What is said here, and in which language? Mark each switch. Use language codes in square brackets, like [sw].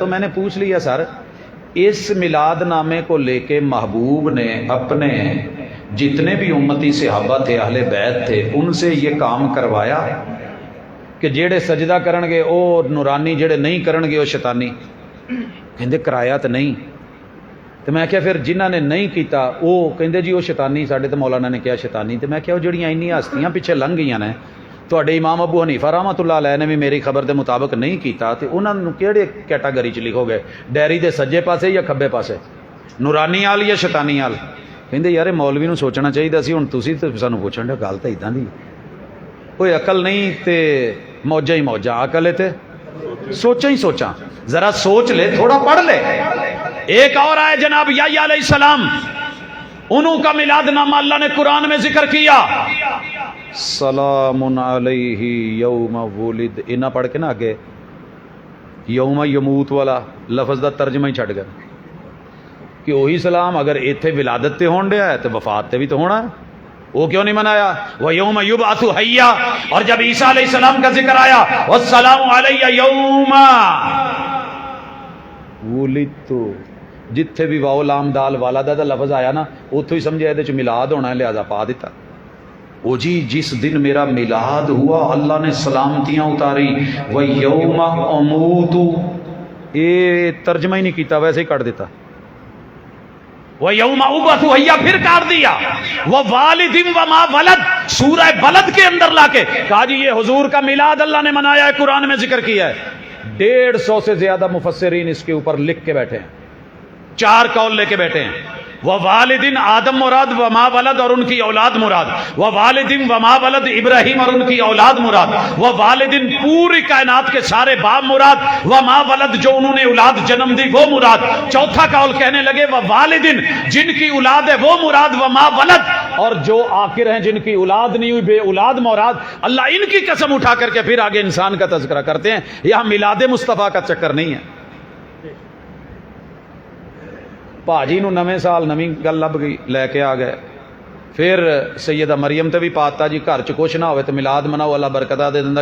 [ur] تو میں نے پوچھ لیا سر اس میلاد نامے کو لے کے محبوب نے اپنے جتنے بھی امتی صحابہ تھے, اہل بیت تھے, ان سے یہ کام کروایا کہ [pa] جیڑے سجدہ کرن گے او نورانی, جیڑے نہیں کرن گے او شیطانی؟ کہندے کرایا تو نہیں. تو میں کیا پھر جنہاں نے نہیں کیتا وہ کہندے جی وہ شیطانی, ساڈے تو مولانا نے کیا شیطانی. تو میں کیا وہ جڑیاں اینی ہستیاں پیچھے لنگ گئیاں نے, تواڈے امام ابو حنیفہ رحمۃ اللہ علیہ نے بھی میری خبر دے مطابق نہیں کیتا, تے انہاں نوں کیڑے کیٹاگری چ لکھو گے, ڈیری دے سجے پاسے یا کھبے پاسے, نورانی آل یا شیطانی آل؟ کہندے یار مولوی نوں سوچنا چاہیے سی, ہن تسی تے سانوں پوچھن دے گل تے اِداں دی. کوئی عقل نہیں تے موجاں ہی موجاں, عقل ہے تے سوچاں ہی سوچاں. ذرا سوچ لے, تھوڑا پڑھ لے. [ur] ایک اور آئے جناب یحییٰ علیہ السلام, انہوں کا میلاد نامہ اللہ نے قرآن میں ذکر کیا, [ar] سلام علیہ یوم ولد. [pa] انہاں پڑھ کے نا آگے یوم یموت والا لفظ دا ترجمہ ہی چھڑ گیا کہ وہی سلام اگر ایتھے ولادت تے ہون ڈیا ہے تو وفات تے بھی تو ہونا ہے. [ur] وہ کیوں نہیں منایا؟ وہ [ar] یوم یبعث حیا. [ur] اور جب عیسیٰ علیہ السلام کا ذکر آیا [ar] والسلام علیہ یوم ولدت, [pa] جتھے بھی واو لام دال والدہ دا لفظ آیا نا اتھوں ہی سمجھا یہ میلاد ہونا ہے, لہذا پا دیتا. [ur] او جی جس دن میرا میلاد ہوا اللہ نے سلامتیاں اتاری. [ar] وَيَوْمَ أَمُوتُ, [pa] یہ ترجمہ ہی نہیں کیتا, ویسے ہی کٹ دیتا. [ar] وَيَوْمَ أُبْعَثُ حَيًّا, [ur] پھر کاٹ دیا. [ar] وَوَالِدٍ وَمَا وَلَدَ, [ur] سورہ بلد کے اندر لا کے کہا جی یہ حضور کا میلاد اللہ نے منایا ہے, قرآن میں ذکر کیا ہے. 150 سے زیادہ مفسرین اس کے اوپر لکھ کے بیٹھے ہیں, 4 قول لے کے بیٹھے ہیں. وَوَالِدٍ آدم مراد, [ar] وَمَا وَلَد [ur] اور ان کی اولاد مراد. [ar] وَوَالِدٍ وَمَا وَلَد [ur] ابراہیم اور ان کی اولاد مراد. وَوَالِدٍ پوری کائنات کے سارے باپ مراد. [ar] وَمَا وَلَد [ur] جو انہوں نے اولاد جنم دی وہ مراد. چوتھا قول کہنے لگے وَوَالِدٍ جن کی اولاد ہے وہ مراد. [ar] وَمَا وَلَد [ur] اور جو آخر ہیں جن کی اولاد نہیں ہوئی بے اولاد مراد. اللہ ان کی قسم اٹھا کر کے پھر آگے انسان کا تذکرہ کرتے ہیں. یہاں میلاد مصطفیٰ کا چکر نہیں ہے. [pa] پاجی نو نویں سال نویں گل لب گئی, لے کے آ گئے. پھر سیدہ مریم تے بھی پاتا جی گھر چ کچھ نہ ہوئے تو میلاد مناؤ, اللہ برکتاں دے دیندا.